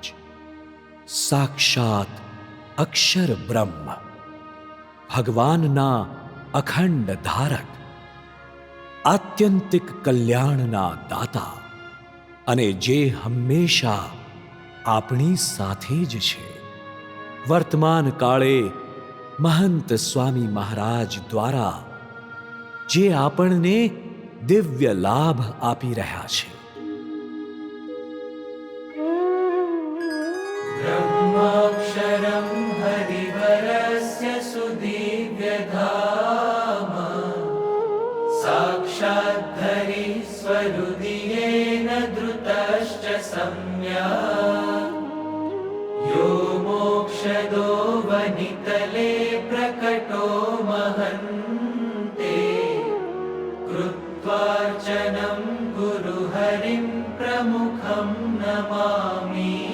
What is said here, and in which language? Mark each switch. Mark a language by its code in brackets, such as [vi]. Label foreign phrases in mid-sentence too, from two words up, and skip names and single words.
[gu] સાક્ષાત અક્ષર બ્રહ્મ, ભગવાનના અખંડ ધારક, આત્યંતિક કલ્યાણના દાતા, અને જે હંમેશા આપણી સાથે જ છે. વર્તમાન કાળે મહંત સ્વામી મહારાજ દ્વારા જે આપણને દિવ્ય લાભ આપી રહ્યા છે. [sa] ब्रह्माक्षरं हरिवरस्य सुदिव्यधाम साक्षाद्धरि स्वहृदयेन धृतश्च सम्यक् यो मोक्षदो वनितले प्रकटो महन्ते कृत्वार्चनं गुरुहरिं प्रमुखं नमामि.